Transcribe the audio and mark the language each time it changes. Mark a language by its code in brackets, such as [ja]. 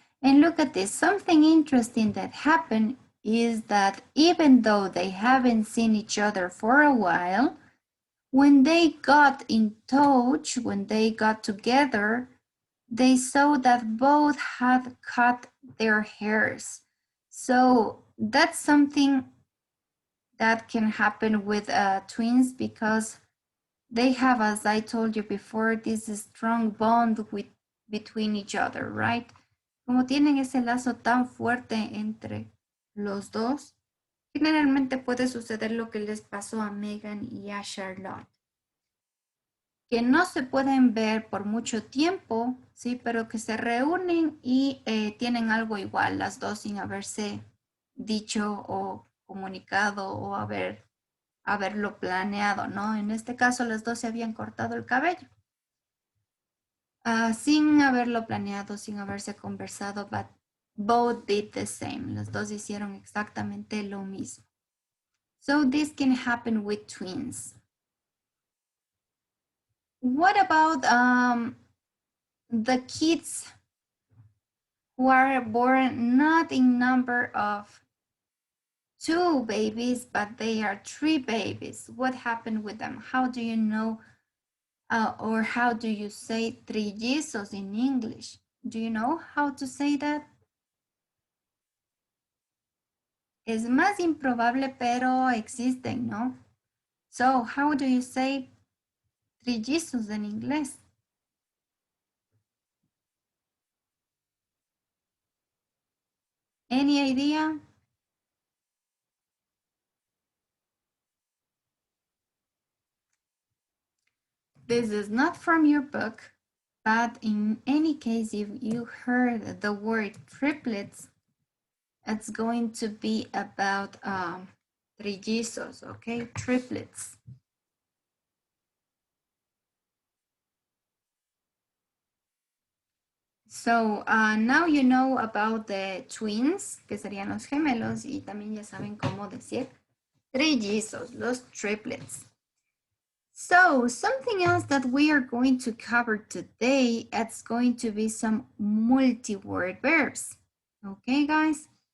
[en] And look at this, something interesting that happened is that even though they haven't seen each other for a while, when they got in touch, when they got together, they saw that both had cut their hairs. So that's something that can happen with twins because they have, as I told you before, this strong bond between each other, right? [es] Como tienen ese lazo tan fuerte entre los dos, generalmente puede suceder lo que les pasó a Megan y a Charlotte. Que no se pueden ver por mucho tiempo, sí, pero que se reúnen y tienen algo igual, las dos sin haberse dicho o comunicado o haberlo planeado, ¿no? En este caso, las dos se habían cortado el cabello. Sin haberlo planeado, sin haberse conversado, [en] but both did the same. [es] Las dos hicieron exactamente lo mismo. [en] So this can happen with twins. What about the kids who are born not in number of 2 babies, but they are 3 babies? What happened with them? How do you know, or how do you say trillizos in English? Do you know how to say that? [es] Es más improbable, pero existen, ¿no? [en] So, how do you say trillizos [es] en inglés? [en] Any idea? This is not from your book. But in any case, if you heard the word triplets, it's going to be about trillizos, okay? Triplets. So now you know about the twins, [es] que serían los gemelos, y también ya saben cómo decir trillizos, los triplets. [en] So something else that we are going to cover today, it's going to be some multi-word verbs. Okay, guys?